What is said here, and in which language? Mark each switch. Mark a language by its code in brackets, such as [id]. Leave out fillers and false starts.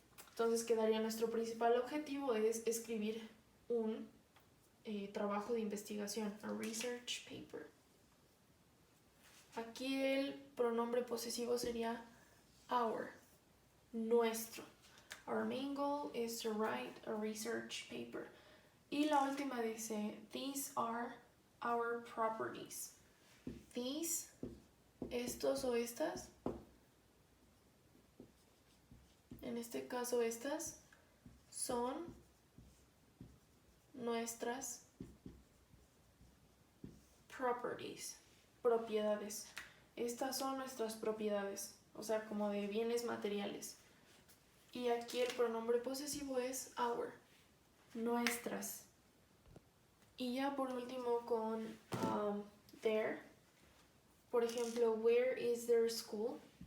[es] Entonces quedaría nuestro principal objetivo es escribir un trabajo de investigación, [en] a research paper. [es] Aquí el pronombre posesivo sería our, nuestro. [en] Our main goal is to write a research paper. [es] Y la última dice, [en] these are our properties. [es] These, estos o estas, en este caso estas, son nuestras properties, propiedades. Estas son nuestras propiedades, o sea, como de bienes materiales. Y aquí el pronombre posesivo es our, nuestras. Y ya por último con their. Por ejemplo, [en] where is their school?